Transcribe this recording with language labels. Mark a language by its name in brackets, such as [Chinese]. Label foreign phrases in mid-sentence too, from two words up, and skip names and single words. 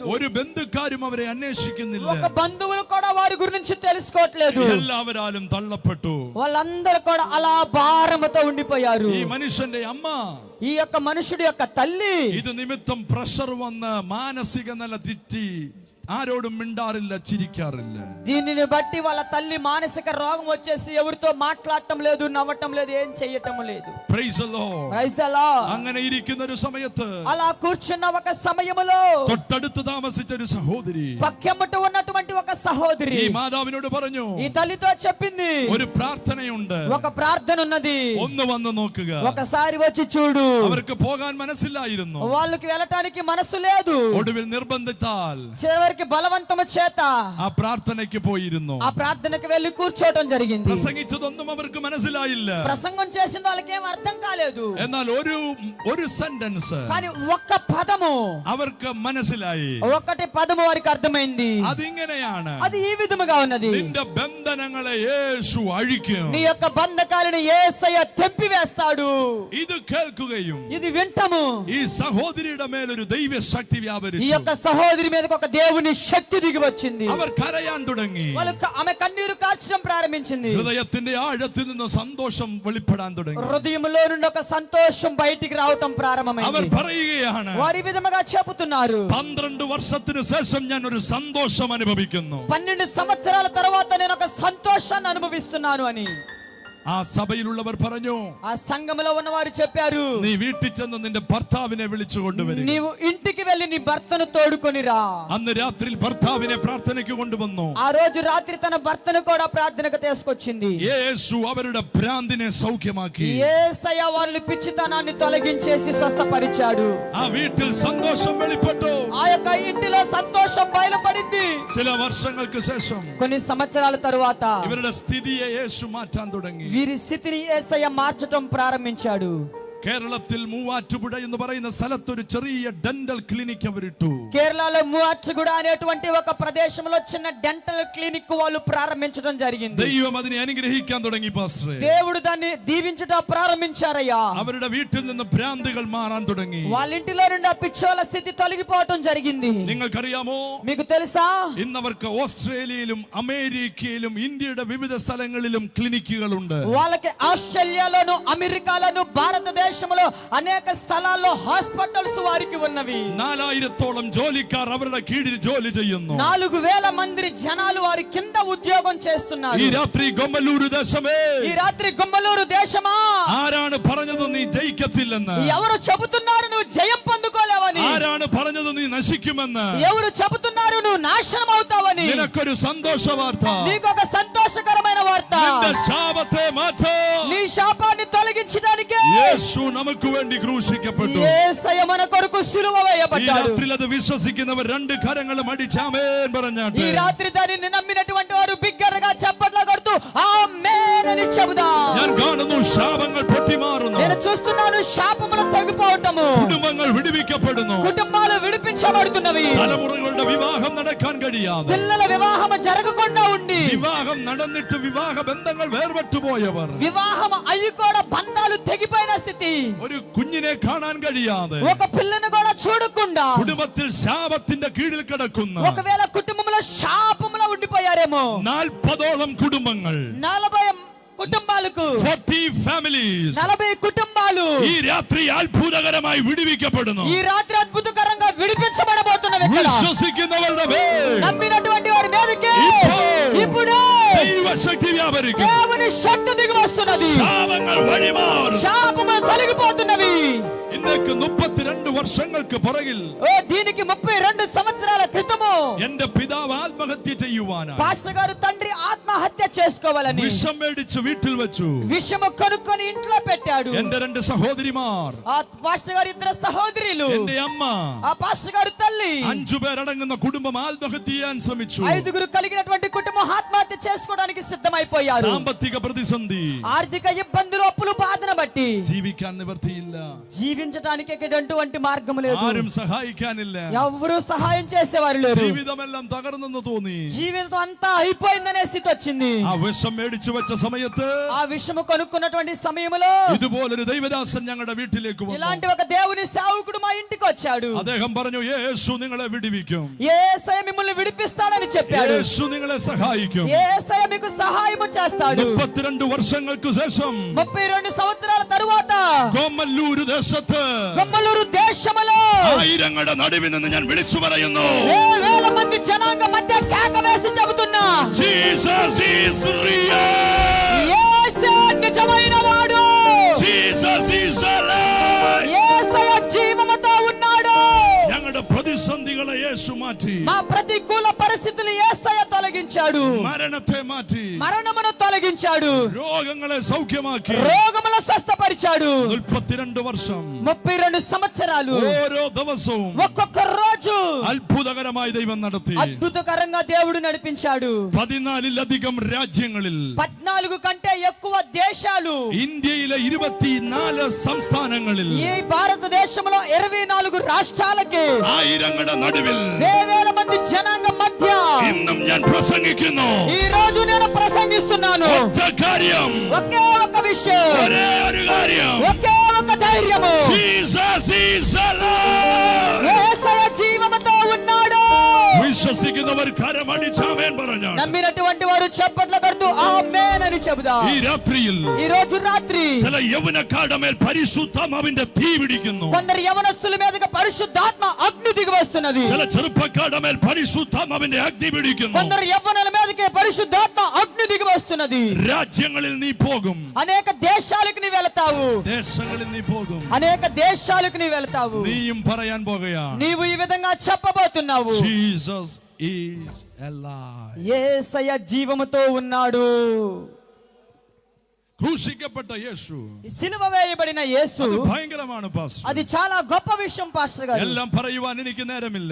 [Malayalam] ഒരു ബന്ധുക്കാരും അവരെ അന്വേഷിക്കുന്നില്ല. [Telugu] ఒక బంధువులు కూడా వారి గురించి తెలుసుకోవట్లేదు. [Malayalam] എല്ലാവരാലും തള്ളപ്പെട്ടു. [Telugu] వాళ్ళందరూ కూడా అలా భారముతో ఉండిపోయారు. [Malayalam] ഈ മനുഷ്യന്റെ അമ്മ, [Telugu] ఈ యొక్క మనుషుడి యొక్క తల్లి [Malayalam] ഇത് നിമിത്തം പ്രഷർ വന്ന് മാനസിക നില തെറ്റി ആരോടും മിണ്ടാറില്ല, ചിരിക്കാറില്ല. [Telugu] దీనిని బట్టి వాళ్ళ తల్లి మానసిక రోగం వచ్చేసి ఎవరితో మాట్లాడటం లేదు, నవ్వటం లేదు, ఏం చెయ్యటం లేదు. [English] Praise the Lord. Praise the Lord. [Malayalam] അങ്ങനെ ഇരിക്കുന്ന ഒരു സമയത്ത് [Telugu] అలా కూర్చున్న ఒక సమయములో [Malayalam] തൊട്ടടുത്ത് താമസിച്ച ഒരു സഹോദരി [Telugu] పక్కెమ్మట ఉన్నటువంటి ఒక సహోదరి [Malayalam] ഈ മാതാവിനോട് പറഞ്ഞു, [Telugu] ఈ తల్లితో చెప్పింది, [Malayalam] ഒരു പ്രാർത്ഥനയുണ്ട്, [Telugu] ఒక ప్రార్థన ఉన్నది, [Malayalam] ഒന്ന് വന്ന് നോക്കുക. [Telugu] ఒకసారి వచ్చి చూడు. [Malayalam] അവർക്ക് പോകാൻ മനസ്സിലായിരുന്നു. [Telugu] వాళ్ళకి వెళ్ళటానికి మనసు లేదు. [Malayalam] ഒടുവിൽ നിർബന്ധിത്താൽ [Telugu] చివరికి బలవంతము చేత [Malayalam] ആ പ്രാർത്ഥനയ്ക്ക് പോയിരുന്നു. [Telugu] ఆ ప్రార్థనకు వెళ్ళి కూర్చోవటం జరిగింది. [Malayalam] പ്രസംഗിച്ചതൊന്നും അവർക്ക് മനസ്സിലായില്ല. [Telugu] ప్రసంగం చేసిన వాళ్ళకి ఏం అర్థం కాలేదు. [Malayalam] എന്നാൽ ഒരു സെന്റൻസ് [Telugu] కానీ ఒక్క పదము [Malayalam] അവർക്ക് മനസ്സിലായി. [Telugu] ఒక్కటి పదము వారికి అర్థమైంది. [Malayalam] അതിങ്ങനെയാണ്, [Telugu] అది ఈ విధముగా ఉన్నది, [Malayalam] നിന്റെ ബന്ധനങ്ങളെ യേശു അഴിക്കും. [Telugu] నీ యొక్క బంధకాలను యేసయ్య తెంపివేస్తాడు. [Malayalam] ഇത് കേൾക്കുകയും [Telugu] ఇది వింటము. [Malayalam] ഈ സഹോദരിയുടെ മേൽ ഒരു ദൈവശക്തി [Telugu] ఈ [Malayalam] വ്യാപരിച്ചു. [Telugu] యొక్క సహోదరి మీదకి ఒక దేవుని శక్తి దిగి వచ్చింది. [Malayalam] അവർ കരയാൻ തുടങ്ങി. [Telugu] ఆమె కన్నీరు కార్చడం ప్రారంభించింది. [Malayalam] ഹൃദയത്തിന്റെ ആഴത്തിൽ നിന്ന് സന്തോഷം വെളിപ്പെടാൻ തുടങ്ങി. [Telugu] హృదయంలో నుండి ఒక సంతోషం బయటికి రావటం [Malayalam] അവർ [Telugu] ప్రారంభమైంది. [Malayalam] പറയുകയാണ്, [Telugu] వారి విధముగా చెబుతున్నారు, [Malayalam] 12 വർഷത്തിന് ശേഷം ഞാൻ ഒരു സന്തോഷം അനുഭവിക്കുന്നു. [Telugu] 12 సంవత్సరాల తర్వాత నేను ఒక సంతోషాన్ని అనుభవిస్తున్నాను అని [Malayalam] ആ സഭയിലുള്ളവർ പറഞ്ഞു, [Telugu] ఆ సంఘములో ఉన్నవారు చెప్పారు, [Malayalam] നീ വീട്ടിൽ ചെന്ന് നിന്റെ ഭർത്താവിനെ വിളിച്ചു കൊണ്ടുവരും. [Telugu] నీవు ఇంటికి వెళ్ళి నీ భర్తను తోడుకొని రా. [Malayalam] അന്ന് രാത്രിയിൽ ഭർത്താവിനെ പ്രാർത്ഥനയ്ക്ക് കൊണ്ടുവന്നു. [Telugu] ఆ రోజు రాత్రి తన భర్తను కూడా ప్రార్థనకు తీసుకొచ్చింది. [Malayalam] യേശു അവരുടെ ഭ്രാന്തിനെ സൗഖ്യമാക്കി. [Telugu] యేసయ్య వాళ్ళ పిచ్చితనాన్ని తొలగించేసి స్వస్థపరిచాడు. [Malayalam] ആ വീട്ടിൽ സന്തോഷം വെളിപ്പെട്ടു. [Telugu] ఆ యొక్క ఇంటిలో సంతోషం బయలుపడింది. [Malayalam] ചില വർഷങ്ങൾക്ക് ശേഷം [Telugu] కొన్ని సంవత్సరాల తరువాత [Malayalam] ഇവരുടെ സ്ഥിതിയെ യേശു മാറ്റാൻ തുടങ്ങി. [Telugu] వీరి స్థితిని యేసయ్య మార్చటం ప్రారంభించాడు. [Malayalam] കേരളത്തിൽ മൂവാറ്റുപുഴ എന്ന് പറയുന്ന സ്ഥലത്ത് ഒരു ചെറിയ [English] dental clinic [Malayalam] അവരിട്ടു. [Telugu] కేరళలో మూవాറ്റുగూడ అనేటువంటి ఒక ప్రదేశంలో చిన్న [English] dental clinic [Telugu] వాళ్ళు ప్రారంభించడం జరిగింది. [Malayalam] ദൈവം അതിനെ അനുഗ്രഹിക്കാൻ തുടങ്ങി പാസ്റ്ററെ. [Telugu] దేవుడు దాన్ని దీవించడం ప్రారంభించారయ్యా. [Malayalam] അവരുടെ വീട്ടിൽ നിന്ന് ഭ്രാന്തുകൾ മാറാൻ തുടങ്ങി. [Telugu] వాళ్ళ ఇంటిలో నుండి ఆ పిచ్చోల స్థితి తొలగిపోవటం జరిగింది. [Malayalam] നിങ്ങൾക്കറിയാമോ, [Telugu] మీకు తెలుసా, [Malayalam] ഇന്നവർക്ക് ഓസ്ട്രേലിയയിലും അമേരിക്കയിലും ഇന്ത്യയുടെ വിവിധ സ്ഥലങ്ങളിലും ക്ലിനിക്കുകളുണ്ട്. [Telugu] వాళ్ళకి ఆస్ట్రేలియాలోను అమెరికాలోను భారతదేశంలో అనేక స్థలాల్లో హాస్పిటల్స్ వారికి ఉన్నవి. [Malayalam] 4000-ഓളം ജോലിക്കാർ അവരുടെ കീഴിൽ ജോലി ചെയ്യുന്നു. [Telugu] 4000 మంది జనాలు వారి కింద ఉద్యోగం చేస్తున్నారు. [Malayalam] ഈ രാത്രി ഗൊമ്മലൂരു ദേശമേ, [Telugu] ఈ రాత్రి గుమ్మలూరు దేశమా, [Malayalam] ആരാണ് പറഞ്ഞത് നീ ജയിക്കത്തില്ലെന്ന്? [Telugu] ఎవరు చెబుతున్నారు నువ్వు జయం పొందుకోలేవని? [Malayalam] ആരാണ് പറഞ്ഞത് നീ നശിക്കുമെന്ന്? [Telugu] ఎవరు చెబుతున్నారు నువ్వు నాశనం అవుతావని? [Malayalam] നിനക്കൊരു സന്തോഷ വാർത്ത. [Telugu] నీకొక సంతోషకరమైన వార్త. [Malayalam] നിന്റെ ശാപത്തെ മാറ്റാൻ [Telugu] నీ శాపాన్ని తొలగించడానికి [Malayalam] യേശു നമുക്ക് വേണ്ടി ക്രൂശിക്കപ്പെട്ടു. [Telugu] యేసయ్య మన కొరకు సిలువ [Malayalam] ഈ [Telugu] వేయబడ్డాడు. [Malayalam] രാത്രിയിൽ അത് വിശ്വസിക്കുന്നവർ 2 കരങ്ങളും അടിച്ച് ആമേൻ പറഞ്ഞാട്ടെ. [Telugu] ఈ రాత్రి దానిని నమ్మినటువంటి వారు బిగ్గరగా చప్పట్లు కొడుతూ ఆమేన్ అని చెబుదాం. [Malayalam] ഞാൻ കാണുന്നു ശാപങ്ങൾ പൊട്ടിമാറുന്നു. [Telugu] నేను చూస్తున్నాను శాపములు తెగిపోవటము. [Malayalam] കുടുംബങ്ങൾ വിടുവിക്കപ്പെടുന്നു. [Telugu] కుటుంబాలు విడిపించబడుతున్నవి. [Malayalam] തലമുറകളുടെ വിവാഹം നടക്കാൻ കഴിയാതെ, [Telugu] పిల్లల వివాహం జరగకుండా ఉండి, [Malayalam] വിവാഹം നടന്നിട്ട് വിവാഹ ബന്ധങ്ങൾ വേർപെട്ടു പോയവർ, [Telugu] వివాహం అయ్యి కూడా బంధాలు తెగిపోయిన స్థితి, [Malayalam] ഒരു കുഞ്ഞിനെ കാണാൻ കഴിയാതെ, [Telugu] ఒక పిల్లను కూడా చూడకుండా [Malayalam] കുടുംബത്തിൽ ശാപത്തിന്റെ കീഴിൽ കിടക്കുന്ന [Telugu] ఒకవేళ కుటుంబంలో శాపములో ఉండిపోయారేమో. [Malayalam] 40ഓളം കുടുംബങ്ങൾ, [Telugu] 40 కుటుంబాలకు [English] 40 families [Telugu] 40 కుటుంబాలు [Malayalam] ഈ രാത്രി അത്ഭുതകരമായി വിടുവിക്കപ്പെടുന്നു. [Telugu] ఈ రాత్రి అద్భుతకరంగా విడిపించబడబోతున్నవి. [Malayalam] വിശ്വസിക്കുന്നവരുടെ മേൽ [Telugu] నమ్మినటువంటి వారి మీదకి ఇప్పుడు [Malayalam] ദൈവശക്തി വ്യാപരിക്കും. [Telugu] దేవుని శక్తి దిగి వస్తున్నది. [Malayalam] ശാപങ്ങൾ വഴിമാറും. [Telugu] శాపములు తొలగిపోతున్నవి. [Malayalam] ഇന്നേക്ക് 32 വർഷങ്ങൾക്ക് പുറകിൽ [Telugu] దీనికి 32 సంవత్సరాల క్రితము [Malayalam] എന്റെ പിതാവ് ആത്മഹത്യ ചെയ്യുവാനാണ്. [Telugu] పాస్టర్ గారు తండ్రి ఆత్మహత్య చేసుకోవాలని [Malayalam] വിഷം മേടിച്ച് വീട്ടിൽ വെച്ചു. [Telugu] విషము కొనుక్కొని ఇంట్లో పెట్టాడు. [Malayalam] എന്റെ 2 സഹോദരിമാർ, [Telugu] ఆ పాస్టర్ గారి 2 సహోదరులు, [Malayalam] എന്റെ അമ്മ, [Telugu] ఆ పాస్టర్ గారి తల్లి, [Malayalam] 5 പേരടങ്ങുന്ന കുടുംബം ആത്മഹത്യ ചെയ്യാൻ ശ്രമിച്ചു. [Telugu] 5 కలిగినటువంటి కుటుంబం ఆత్మహత్య చేసుకోవడానికి సిద్ధమైపోయారు. [Malayalam] സാമ്പത്തിക പ്രതിസന്ധി, [Telugu] ఆర్థిక ఇబ్బందులు, అప్పులు బాధన బట్టి [Malayalam] ജീവിക്കാൻ నివర్తిയില്ല. [Telugu] జీవించడానికి ఎటువంటి మార్గం లేదు. [Malayalam] ആരും സഹായിക്കാനില്ല. [Telugu] ఎవరు సహాయం చేసేవారు లేరు. [Malayalam] ജീവിതമെല്ലാം തകർന്നെന്ന് തോന്നി. [Telugu] జీవితం అంతా అయిపోయిందనే స్థితి వచ్చింది. [Malayalam] ആ വിഷം മേടിച്ചു വെച്ച സമയത്ത്, [Telugu] ఆ విషము కొనుక్కున్నటువంటి సమయంలో [Malayalam] ഇതുപോലൊരു ദൈവദാസൻ ഞങ്ങളുടെ വീട്ടിലേക്ക് വന്നു. [Telugu] ఇలాంటి ఒక దేవుని సేవకుడు మా ఇంటికి వచ్చాడు. [Malayalam] അദ്ദേഹം പറഞ്ഞു, യേശു നിങ്ങളെ വിടുവിക്കും, [Telugu] యేసయ్య మిమ్మల్ని విడిపిస్తాడని చెప్పాడు. [Malayalam] യേശു നിങ്ങളെ സഹായിക്കും. [Telugu] యేసయ్య మీకు సహాయం చేస్తాడు. [Malayalam] 32 വർഷങ്ങൾക്ക് ശേഷം [Telugu] 32 సంవత్సరాల తరువాత [Malayalam] ഗോമല്ലൂർ ദേശത്ത് [Telugu] గొమ్మలూరు దేశములో [Malayalam] ആയിരങ്ങളുടെ നടുവിൽ നിന്ന് ഞാൻ വിളിച്ചു പറയുന്നു, [Telugu] వేల మంది జనాంగ మధ్య కేక వేసి చెబుతున్నా, [English] Jesus is real, [Telugu] యేసే నిజమైన వాడు, [English] Jesus is alive. [Telugu] యేసయ్య జీవముతో ఉన్నాడు. [Malayalam] ഞങ്ങളുടെ പ്രതിസന്ധികളെ യേശു മാറ്റി, [Telugu] మా ప్రతికూల పరిస్థితులు యేసయ్య తొలగించాడు. [Malayalam] മരണത്തെ മാറ്റി, [Telugu] మరణమును తొలగించాడు. [Malayalam] രോഗങ്ങളെ സൗഖ്യമാക്കി, [Telugu] రోగములను స్వస్థపరిచాడు. [Malayalam] 32 വർഷം [Telugu] 32 సంవత్సరాలు [Malayalam] ഓരോ ദിവസവും [Telugu] ఒక్కొక్క రోజు [Malayalam] അത്ഭുതകരമായി ദൈവം നടത്തി. [Telugu] అద్భుతకరంగా దేవుడు నడిపించాడు. [Malayalam] 14-ലധികം രാജ്യങ്ങളിൽ, [Telugu] 14 కంటే ఎక్కువ దేశాలు, [Malayalam] ഇന്ത്യയിലെ 24 സംസ്ഥാനങ്ങളിൽ, [Telugu] ఈ భారతదేశంలో 24 రాష్ట్రాలకి, [Malayalam] ആയിരങ്ങളുടെ നടുവിൽ [Telugu] వేల మంది జనాంగం మధ్య [Malayalam] ഇന്നും ഞാൻ പ്രസംഗിക്കുന്നു. [Telugu] ఈ రోజు నేను ప్రసంగిస్తున్నాను. [Malayalam] ഒറ്റ കാര്യം, [Telugu] ఒకే ఒక విషయం, [Malayalam] ഒരേ ഒരു കാര്യം, [Telugu] ఒకే ఒక ధైర్యము, [English] Jesus is alive. [Telugu] యేసయ్య జీవముతో ఉన్నాడు. [Malayalam] വിശ്വസിക്കുന്നവർ കരമടിച്ചാമേൻ പറഞ്ഞു. [Telugu] నమ్మినటువంటి వారు చప్పట్లు కొడుతూ ఆమేన్ అని చెబుదాం. [Malayalam] ഈ രാത്രിയിൽ [Telugu] ఈ రోజు రాత్రి [Malayalam] ചില യൗവനക്കാരുടെ മേൽ പരിശുദ്ധാത്മാവിന്റെ തീ പിടിക്കുന്നു. [Telugu] కొందరు యవనస్తుల మీదకి పరిశుద్ధాత్మ అగ్ని దిగి వస్తున్నది. [Malayalam] ചില ചെറുപ്പക്കാരുടെ മേൽ പരിശുദ്ധാത്മാവിന്റെ അഗ്നി പിടിക്കുന്നു. [Telugu] కొందరు యవ్వనుల మీదకి పరిశుద్ధాత్మ అగ్ని దిగి వస్తున్నది. [Malayalam] രാജ്യങ്ങളിൽ നീ പോകും, [Telugu] అనేక దేశాలకు నీ వెళ్తావు, [Malayalam] ദേശങ്ങളിൽ നീ പോകും, [Telugu] అనేక దేశాలకు నీ వెళ్తావు. [Malayalam] നീയും പറയാൻ പോകുകയാണ്, [Telugu] నీవు ఈ విధంగా చెప్పబోతున్నావు, [English] Jesus is alive. [Telugu] యేసయ్య జీవముతో ఉన్నాడు. [Malayalam] ക്രൂശിക്കപ്പെട്ട യേശു, [Telugu] సిలువ వేయబడిన యేసు, [Malayalam] അത് ഭയങ്കരമാണ് പാസ്റ്റർ. [Telugu] అది చాలా గొప్ప విషయం పాస్టర్ గారు. [Malayalam] എല്ലാം പറയുവാൻ എനിക്ക് നേരമില്ല.